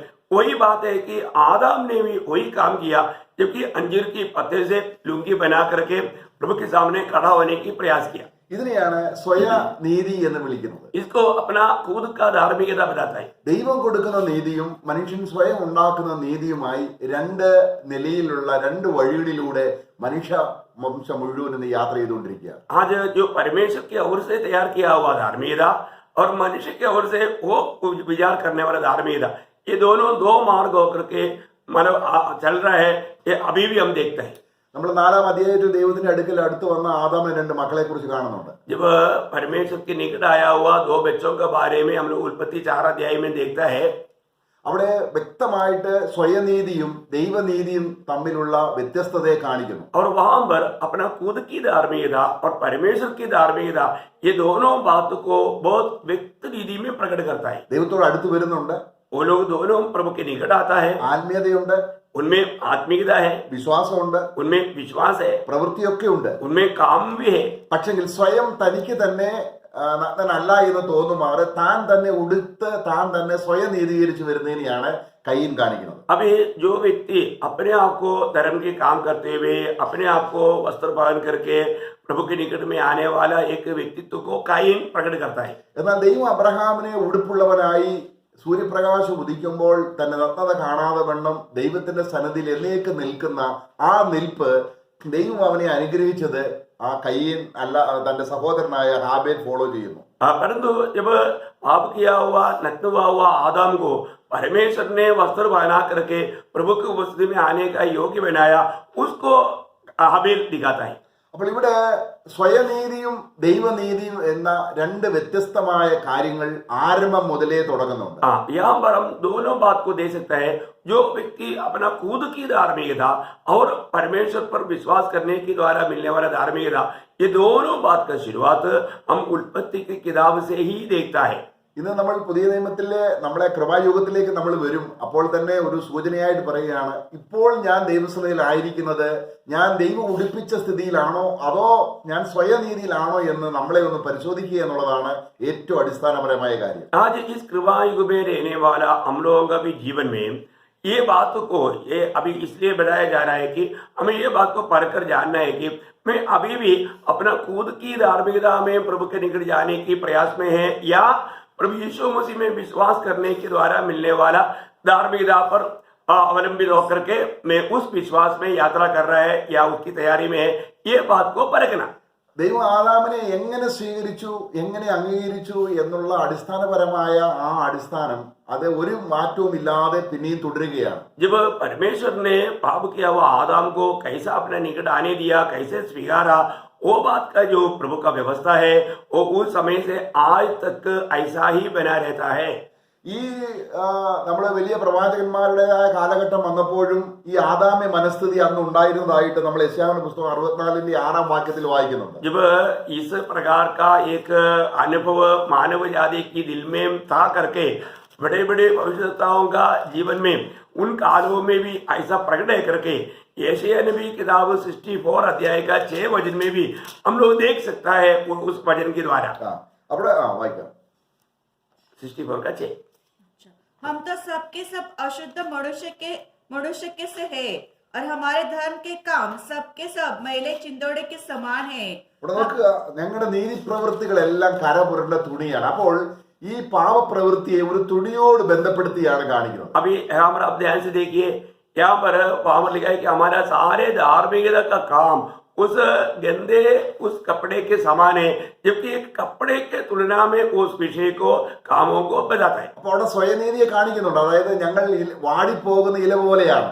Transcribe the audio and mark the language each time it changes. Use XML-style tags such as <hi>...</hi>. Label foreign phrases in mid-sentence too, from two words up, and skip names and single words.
<hi>वही बात है कि आदम ने भी वही काम किया, जबकि अंजीर की पत्ते से लुंगी बना करके प्रभु के सामने खड़ा होने की प्रयास किया।</hi> <ml>ഇതിനെയാണ് സ്വയ നീതി എന്ന് വിളിക്കുന്നത്.</ml> <hi>इसको अपना खुद का धार्मिकता बताता है।</hi> <ml>ദൈവം കൊടുക്കുന്ന നീതിയും മനുഷ്യൻ സ്വയം ഉണ്ടാക്കുന്ന നീതിയുമായി രണ്ട് നിലയിലുള്ള രണ്ട് വഴികളിലൂടെ മനുഷ്യ വംശം മുഴുവൻ ഇന്ന് യാത്ര ചെയ്തുകൊണ്ടിരിക്കുകയാണ്.</ml> <hi>आज जो परमेश्वर की ओर से तैयार किया हुआ धार्मिकता और मनुष्य की ओर से वो विचार करने वाला धार्मिकता, ये दोनों दो मार्ग होकर के मतलब चल रहा है, ये अभी भी हम देखते हैं।</hi> <ml>നമ്മൾ 4-ാം അധ്യായത്തിൽ ദൈവത്തിന്റെ അടുത്ത് വന്ന ആദാമിന് 2 മക്കളെ കുറിച്ച് കാണുന്നുണ്ട്.</ml> <hi>जब परमेश्वर के निकट आया हुआ 2 बच्चों के बारे में हम लोग उत्पत्ति 4 अध्याय में देखता है,</hi> <ml>അവിടെ വ്യക്തമായിട്ട് സ്വയനീതിയും ദൈവനീതിയും തമ്മിലുള്ള വ്യത്യസ്തതയെ കാണിക്കുന്നു.</ml> <hi>और वहां पर अपना खुद की धार्मिकता और परमेश्वर की धार्मिकता, ये दोनों बात को बहुत व्यक्त रीति में प्रकट करता है।</hi> <ml>ദൈവത്തോട് അടുത്ത് വരുന്നുണ്ട്,</ml> <hi>वो लोग दोनों प्रभु के निकट आता है,</hi> <ml>ആത്മീയതയുണ്ട്,</ml> <hi>उनमें आत्मिकता है,</hi> <ml>വിശ്വാസമുണ്ട്,</ml> <hi>उनमें विश्वास है,</hi> <ml>പ്രവൃത്തിയൊക്കെ ഉണ്ട്.</ml> <hi>उनमें काम भी है।</hi> <ml>പക്ഷെങ്കിൽ സ്വയം തനിക്ക് തന്നെ നഗ്നനല്ല എന്ന് തോന്നുമാറ് താൻ തന്നെ ഉടുത്ത് താൻ തന്നെ സ്വയം നീതീകരിച്ചു വരുന്നതിനെയാണ് കയ്യൻ കാണിക്കുന്നത്.</ml> <hi>अभी जो व्यक्ति अपने आप को धर्म के काम करते हुए अपने आप को वस्त्र पहन करके प्रभु के निकट में आने वाला एक व्यक्तित्व को कायन प्रकट करता है.</hi> <ml>എന്നാൽ ദൈവം അബ്രഹാമിനെ ഉടുപ്പുള്ളവനായി സൂര്യപ്രകാശം ഉദിക്കുമ്പോൾ തന്നെ നഗ്നത കാണാതെ വണ്ണം ദൈവത്തിന്റെ സന്നിധിയിൽ എന്നേക്ക് നിൽക്കുന്ന ആ നിൽപ്പ് ദൈവം അവനെ അനുഗ്രഹിച്ചത് ആ കയ്യൻ അല്ല, തന്റെ സഹോദരനായ ഹാബേൽ ഫോളോ ചെയ്യുന്നു.</ml> <hi>परंतु जब पाप किया हुआ नग्न हुआ आदम को परमेश्वर ने वस्त्र पहना करके प्रभु की उपस्थिति में आने का योग्य बनाया, उसको हाबिल दिखाता है.</hi> <ml>അപ്പോൾ ഇവിടെ സ്വയനീതിയും ദൈവനീതിയും എന്ന രണ്ട് വ്യത്യസ്തമായ കാര്യങ്ങൾ ആരംഭം മുതലേ തുടങ്ങുന്നുണ്ട്.</ml> <hi>हाँ, यहाँ पर हम दोनों बात को देख सकते हैं. जो व्यक्ति अपना खुद की धार्मिकता और परमेश्वर पर विश्वास करने के द्वारा मिलने वाला धार्मिकता, ये दोनों बात का शुरुआत हम उत्पत्ति की किताब से ही देखता है.</hi> <ml>ഇന്ന് നമ്മൾ പുതിയ നിയമത്തിലെ നമ്മളെ കൃപായുഗത്തിലേക്ക് നമ്മൾ വരും. അപ്പോൾ തന്നെ ഒരു സൂചനയായിട്ട് പറയുകയാണ്, ഇപ്പോൾ ഞാൻ ദൈവസഭയിലായിരിക്കുന്നത് ഞാൻ ദൈവം ഉടുപ്പിച്ച സ്ഥിതിയിലാണോ അതോ ഞാൻ സ്വയനീതിയിലാണോ എന്ന് നമ്മളെ ഒന്ന് പരിശോധിക്കുക എന്നുള്ളതാണ് ഏറ്റവും അടിസ്ഥാനപരമായ കാര്യം.</ml> <hi>आज इस कृपा युग में रहने वाला हम लोगों का भी जीवन में ये बात को ये अभी इसलिए बताया जा रहा है कि हमें ये बात को पढ़कर जानना है कि मैं अभी भी अपना खुद की धार्मिकता में प्रभु के निकट जाने की प्रयास में है या प्रभु यीशु मसीह में विश्वास करने के द्वारा मिलने वाला धार्मिकता पर अवलंबित होकर के मैं उस विश्वास में यात्रा कर रहा है या उसकी तैयारी में है, ये बात को परखना.</hi> <ml>ദൈവം ആദാമിനെ എങ്ങനെ സ്വീകരിച്ചു, എങ്ങനെ അംഗീകരിച്ചു എന്നുള്ള അടിസ്ഥാനപരമായ ആ അടിസ്ഥാനം അത് ഒരു മാറ്റവും ഇല്ലാതെ പിന്നെയും തുടരുകയാണ്.</ml> <hi>जब परमेश्वर ने पाप किया हुआ आदम को कैसा अपने निकट आने दिया, कैसे स्वीकारा, वो बात का जो प्रभु का व्यवस्था है वो उस समय से आज तक ऐसा ही बना रहता है.</hi> <ml>ഈ നമ്മുടെ വലിയ പ്രവാചകന്മാരുടേതായ കാലഘട്ടം വന്നപ്പോഴും ഈ ആദാമ്യ മനസ്ഥിതി അന്ന് ഉണ്ടായിരുന്നതായിട്ട് നമ്മൾ യെശയ്യാവിന്റെ പുസ്തകം 64 വാക്യത്തിൽ വായിക്കുന്നുണ്ട്.</ml> <hi>जब इस प्रकार का एक अनुभव मानव जाति की दिल में था करके बड़े बड़े भविष्यवक्ताओं का जीवन में उन कालों में भी ऐसा प्रकट है करके यशायाह नबी किताब 64 अध्याय का 6 वचन में भी हम लोग देख सकता है उस वचन के द्वारा.</hi> <ml>അവിടെ വായിക്കാം</ml> <hi>64 का 6. हम तो सबके सब अशुद्ध मनुष्य के से है और हमारे धर्म के काम सबके सब मैले चिंदोड़े के समान है.</hi> <ml>ഇവിടെ നോക്കുക, ഞങ്ങളുടെ നീതിപ്രവൃത്തികളെല്ലാം കരപുരണ്ട തുണിയാണ്. അപ്പോൾ ഈ പാപപ്രവൃത്തിയെ ഒരു തുണിയോട് ബന്ധപ്പെടുത്തിയാണ് കാണിക്കുന്നത്.</ml> <hi>अभी हमारा आप ध्यान से देखिए, यहाँ पर वहां पर लिखा है कि हमारा सारे धार्मिकता का काम उस गंदे उस कपड़े के समान है, जबकि एक कपड़े के तुलना में उस विषय को कामों को बताता है.</hi> <ml>അപ്പോൾ അവിടെ സ്വയനീതിയെ കാണിക്കുന്നുണ്ട്. അതായത് ഞങ്ങൾ വാടിപ്പോകുന്ന ഇല പോലെയാണ്.</ml>